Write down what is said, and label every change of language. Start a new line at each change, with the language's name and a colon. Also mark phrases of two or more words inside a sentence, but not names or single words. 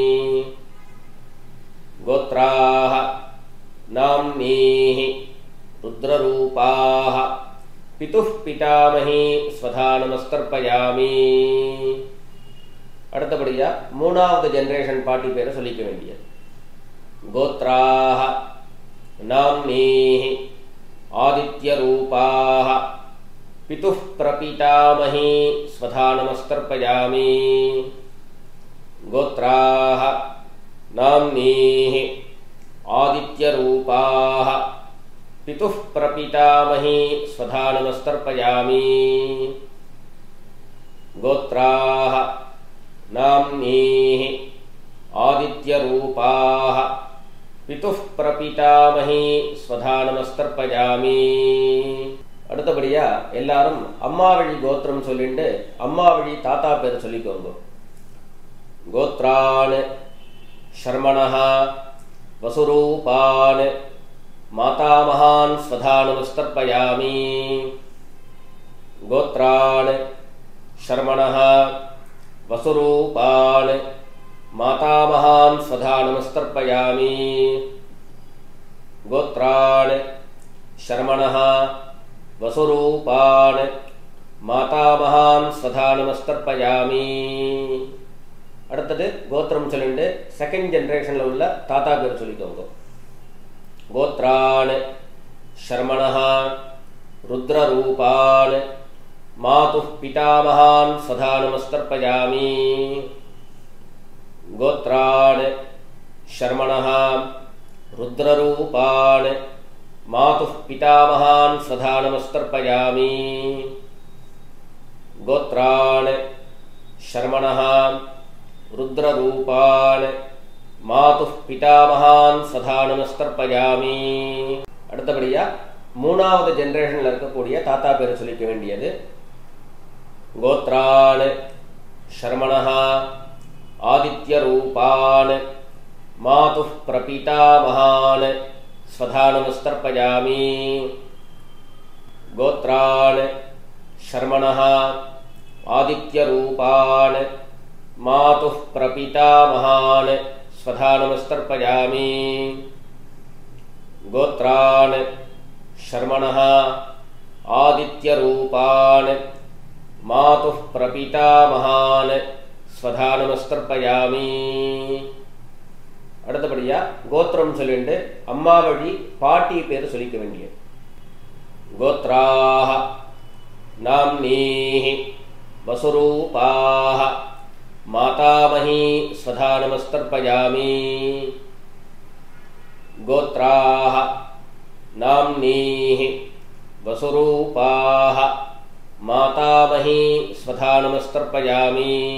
Sanskrit: गोत्राः नाम्नीः रुद्ररूपाः पितुः पितामही स्वधा नमस्तर्पयामि.
Tamil: அடுத்தபடியா மூணாவது ஜெனரேஷன் பாட்டி பேரை சொல்லிக்க வேண்டியது.
Sanskrit: गोत्राः नाम्नीः आदित्यरूपाः पितुः प्रपितामही स्वधा नमस्तर्पयामि. गोत्राः नाम्नीः आदित्यरूपाः पितुः प्रपितामही स्वधा नमस्तर्पयामि। गोत्राः नाम्नीः आदित्यरूपाः पितुः प्रपितामही स्वधा नमस्तर्पयामि।
Tamil: அடுத்தபடியா எல்லாரும் அம்மா வழி கோத்திரம் சொல்லிட்டு அம்மா வழி தாத்தா பேர் சொல்லிக்கோங்க.
Sanskrit: கோத்ரான் शर्मणः वसुरूपान् मातामहान् स्वधा नमस्तर्पयामि। गोत्रान् शर्मणः वसुरूपान् मातामहान् स्वधा नमस्तर्पयामि। गोत्रान् शर्मणः वसुरूपान् मातामहान् स्वधा नमस्तर्पयामि।
Tamil: அடுத்தது கோத்திரம் சொல்லிட்டு
English: second generation
Tamil: உள்ள தாத்தா பேர் சொல்லிக்கோங்க.
Sanskrit: கோத்ரான் शर्मणः रुद्ररूपान् मातुः पितामहान् स्वधा नमस्तर्पयामि। गोत्रान् शर्मणः रुद्ररूपान् मातुः पितामहान् स्वधा नमस्तर्पयामि। गोत्रान् शर्मणः रुद्ररूपान् मातुः पितामहान् स्वधा नमस्तर्पयामि।
Tamil: அடுத்தபடியா மூணாவது ஜெனரேஷன்ல இருக்கக்கூடிய தாத்தா பேர் சொல்லிக்க வேண்டியது.
Sanskrit: கோத்ரான் शर्मणः आदित्यरूपान् मातुः प्रपितामहान् स्वधा नमस्तर्पयामि। गोत्रान् शर्मणः आदित्यरूपान् मातुः प्रपितामहान् स्वधा नमस्तर्पयामि। गोत्रान् शर्मणः आदित्यरूपान् मातुः प्रपितामहान् स्वधा नमस्तर्पयामि।
Tamil: அடுத்தபடியா கோத்திரம் சொல்லிட்டு அம்மா வழி பாட்டி பேர் சொல்லிக்க வேண்டியது.
Sanskrit: கோத்ராः नाम्नीः वसुरूपाः मातामही स्वधा नमस्तर्पयामि। गोत्राः नाम्नीः वसुरूपाः मातामही स्वधा नमस्तर्पयामि।